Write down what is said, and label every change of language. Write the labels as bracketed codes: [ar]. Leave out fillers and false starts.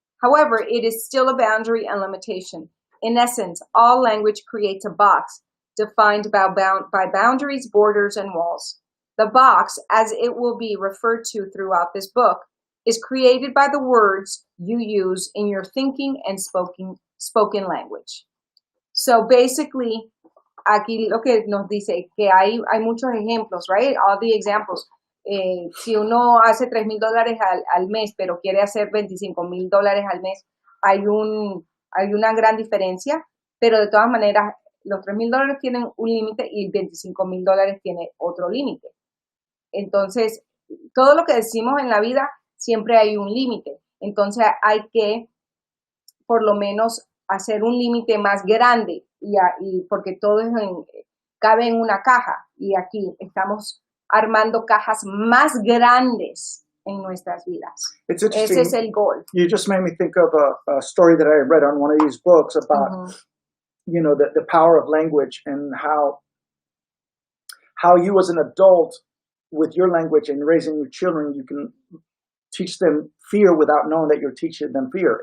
[en] However, it is still a boundary and limitation. In essence, all language creates a box defined by boundaries, borders, and walls. The box, as it will be referred to throughout this book, is created by the words you use in your thinking and spoken language. So basically, [es] aquí lo que nos dice que hay muchos ejemplos, [en] right? All the examples. [es] Si uno hace $3,000 al mes, pero quiere hacer $25,000 al mes, hay una gran diferencia, pero de todas maneras, los $3,000 tienen un límite y $25,000 tiene otro límite. Entonces, todo lo que decimos en la vida, siempre hay un límite. Entonces, hay que, por lo menos, hacer un límite más grande, y porque todo cabe en una caja, y aquí estamos armando cajas más grandes en nuestras vidas. Ese es el goal. [en] You just made me think of a story that I read on one of these books about, you know, the power of language and how you as an adult with your language and raising your children, you can teach them fear without knowing that you're teaching them fear.